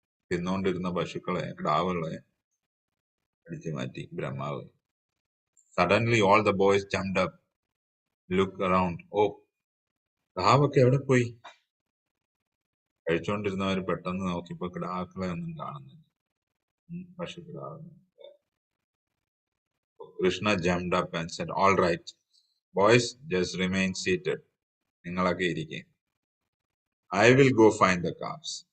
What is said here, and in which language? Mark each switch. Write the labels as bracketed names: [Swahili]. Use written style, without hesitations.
[Malayalam] തിന്നുകൊണ്ടിരുന്ന പശുക്കളെ, കിടാവുകളെ അടിച്ചു മാറ്റി ബ്രഹ്മാവ്. [English] Suddenly all the boys jumped up, looked around. [Malayalam] Oh, കിടാവൊക്കെ എവിടെ പോയി? കഴിച്ചുകൊണ്ടിരുന്നവർ പെട്ടെന്ന് നോക്കിയപ്പോ കിടാക്കളെ ഒന്നും കാണുന്നില്ല, പശുക്കിടാവ്. [English] Krishna jumped up and said, all right, boys, just remain seated. [Malayalam] നിങ്ങളൊക്കെ ഇരിക്കും. [English] I will go find the calves.